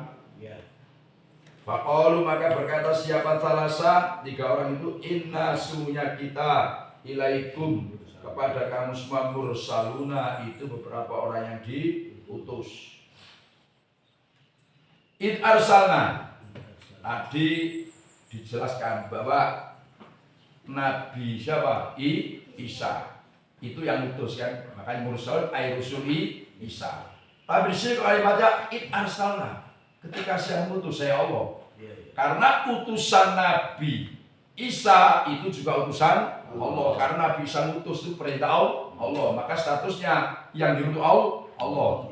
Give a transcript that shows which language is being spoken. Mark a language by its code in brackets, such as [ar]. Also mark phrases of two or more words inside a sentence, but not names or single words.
[id] Faqalu maka berkata siapa salasa tiga orang itu inna sungguhnya kita ilaikum kepada kamu semua mursaluna itu beberapa orang yang diutus. [ar] Id arsalna [id] tadi dijelaskan bahwa Nabi siapa? Isa itu yang utus kan, makanya [ar] mursal ay rusuli Isa. [id] Tapi di sini kalimatnya [ar] id arsalna, [id] ketika saya mengutus saya Allah. Karena utusan Nabi Isa itu juga utusan Allah. Karena Nabi Isa mengutus itu perintah Allah, maka statusnya yang diutus Allah.